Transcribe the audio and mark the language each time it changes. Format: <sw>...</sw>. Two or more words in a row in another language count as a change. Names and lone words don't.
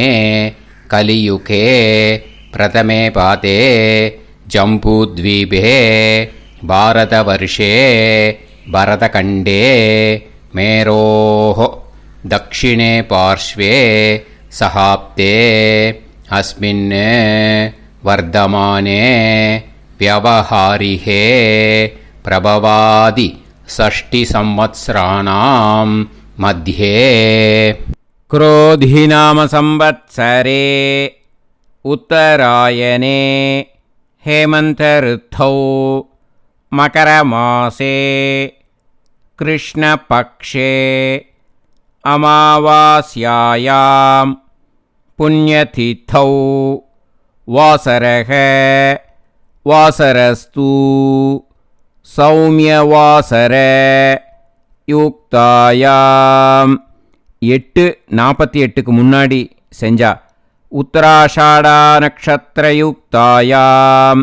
<sa>कलियुगे प्रथमे पादे जम्बूद्वीपे भारतवर्षे भरतखण्डे मेरोः दक्षिणे पार्श्वे शकाब्दे अस्मिन् वर्तमाने व्यवहारिहे प्रभवादि 6 संवत्सराणां मध्ये क्रोधिनाम संवत्सरे उत्तरायणे हेमन्त ऋतौ मकरमासे कृष्णपक्षे अमावास्यायां पुण्यतिथौ वासरः वासरस्तु सौम्यवासर युक्तायाम्.</sa> <ta>8:48க்கு முன்னாடி செஞ்சா</ta> <sa>उत्तराषाढा नक्षत्रयुक्तायाम्.</sa>